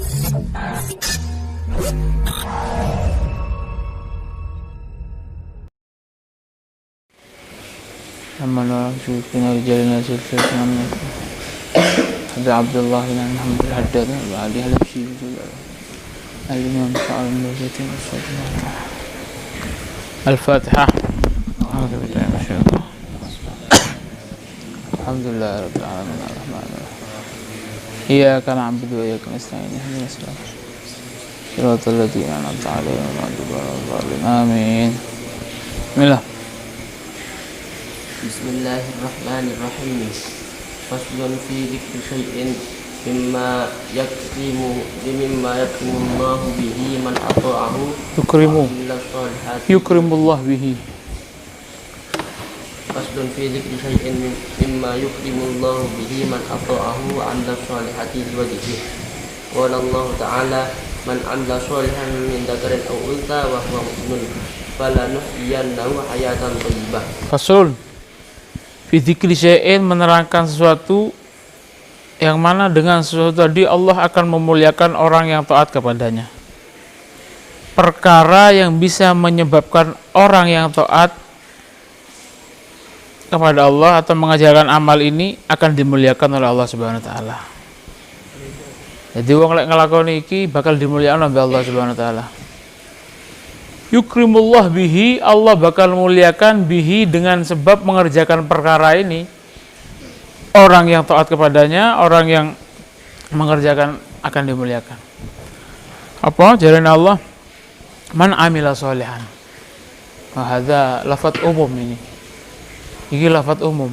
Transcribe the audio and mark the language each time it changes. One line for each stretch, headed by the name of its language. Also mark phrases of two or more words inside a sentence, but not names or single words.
Arabic: أمانة شكرنا رجالنا سلسلتنا هذا عبد الله بن محمد الحداد وعلي الحبشي الإمام سعل الموزتي الفاتحة. الحمد لله رب العالمين الرحمن الرحيم. إياك نعبد وإياك نستعين اهدنا الصراط الذين أنعمت عليهم غير المغضوب عليهم. آمين. بسم الله. بسم الله الرحمن الرحيم. فصل في ذكر شيء مما يكرم الله به من أطاعه يكرم الله به. فصل في ذكر شيء مما يكرم الله به من أطاعه وعمل الصالحات لوجهه. قال الله تعالى من عمل صالحا من ذكر أو أنثى وهو مؤمن فلنحيينه حياة طيبة. فصل في ذكر شيء,
Indonesian: menerangkan sesuatu yang mana dengan sesuatu tadi Allah akan memuliakan orang yang taat kepadanya. Perkara yang bisa menyebabkan orang yang taat kepada Allah atau mengajarkan amal ini akan dimuliakan oleh Allah
Arabic: سبحانه وتعالى.
Javanese: Jadi wong lek nglakoni iki bakal
Indonesian: dimuliakan oleh
Javanese: Allah
Arabic: سبحانه وتعالى. يكرم الله به,
Indonesian: Allah bakal muliakan bihi dengan sebab mengerjakan perkara ini. Orang yang taat kepadanya, orang yang mengerjakan akan dimuliakan. Apa jalan Allah?
Arabic: من عمل صالحا.
Indonesian: Hadza lafaz umum ini. Ini lafaz umum.